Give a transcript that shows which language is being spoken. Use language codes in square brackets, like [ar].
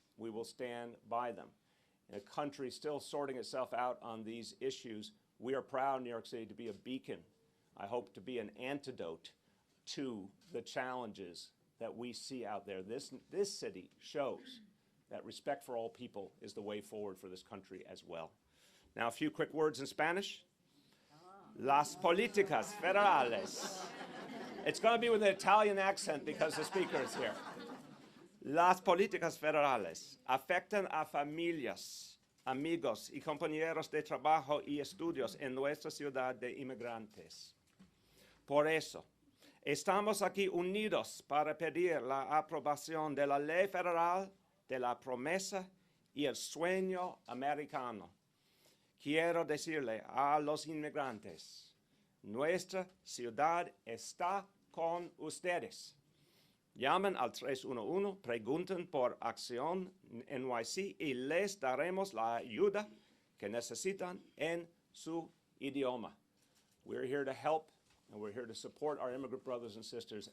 [en] We will stand by them. In a country still sorting itself out on these issues, we are proud, New York City, to be a beacon. I hope to be an antidote to the challenges that we see out there. This city shows that respect for all people is the way forward for this country as well. Now, a few quick words in Spanish. [es] Las políticas federales. [en] It's going to be with an Italian accent because the speaker is here. [es] Las políticas federales afectan a familias, amigos y compañeros de trabajo y estudios en nuestra ciudad de inmigrantes. Por eso, estamos aquí unidos para pedir la aprobación de la Ley Federal de la Promesa y el Sueño Americano. Quiero decirle a los inmigrantes, nuestra ciudad está con ustedes. Llamen al 311, pregunten por Acción NYC y les daremos la ayuda que necesitan en su idioma. [en] We're here to help, and we're here to support our immigrant brothers and sisters.